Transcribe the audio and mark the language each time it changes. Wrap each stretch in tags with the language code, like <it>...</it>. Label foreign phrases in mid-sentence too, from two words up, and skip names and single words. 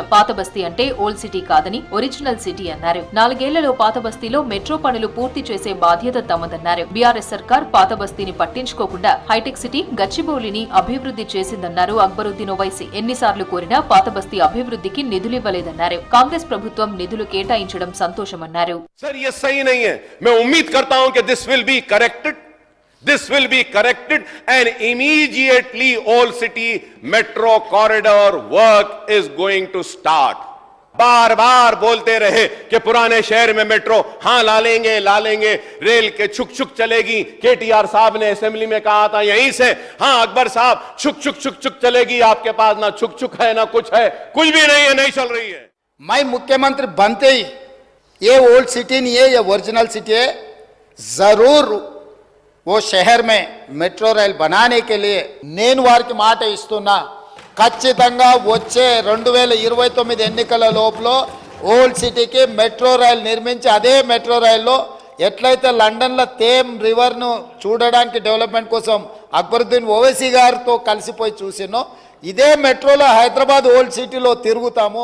<te>పాత బస్తీ అంటే</te> <en>old city</en> <te>కాదని</te> <en>original city</en> <te>అన్నారు. 4 ఏళ్లలో పాత బస్తీలో మెట్రో పనులు పూర్తి చేసే బాధ్యత తమదన్నారు. బీఆర్ఎస్ సర్కార్ పాత బస్తీని పట్టించుకోకుండా హైటెక్ సిటీ గచ్చిబౌలిని అభివృద్ధి చేసిందన్నారు అక్బరుద్దీన్ ఓవైసీ. ఎన్నిసార్లు కోరినా పాత బస్తీ అభివృద్ధికి నిధులివ్వలేదన్నారు. కాంగ్రెస్ ప్రభుత్వం నిధులు కేటాయించడం సంతోషమన్నారు.</te> <hi>सर ये सही नहीं है. मैं उम्मीद करता हूं कि</hi> <en>this will be corrected and immediately all city metro corridor work is going to start.</en> <hi>बार बार बोलते रहे कि पुराने शहर में मेट्रो हां ला लेंगे रेल के छुक छुक चलेगी. केटीआर साहब ने असेंबली में कहा था यहीं से, हां अकबर साहब छुक चलेगी. आपके पास ना छुक है ना कुछ है, कुछ भी नहीं है, नहीं चल रही है. मैं मुख्यमंत्री बनते ही ये</hi> <en>old city</en> <hi>नहीं है, ये</hi> <en>original city</en> <hi>है. जरूर वो शहर में</hi> <en>metro rail</en> <hi>बनाने के लिए</hi> <te>నేను వారికి మాట ఇస్తున్నా. ఖచ్చితంగా వచ్చే 2029 ఎన్నికల లోపల ఓల్డ్ సిటీకి</te> <en>metro rail</en> <te>నిర్మించి అదే మెట్రో రైల్లో ఎట్లయితే లండన్లో థేమ్ రివర్ను చూడడానికి డెవలప్మెంట్ కోసం అక్బరుద్దీన్ ఓవైసీ గారితో కలిసిపోయి చూసినో ఇదే మెట్రోలో హైదరాబాద్ ఓల్డ్ సిటీలో తిరుగుతాము.</te>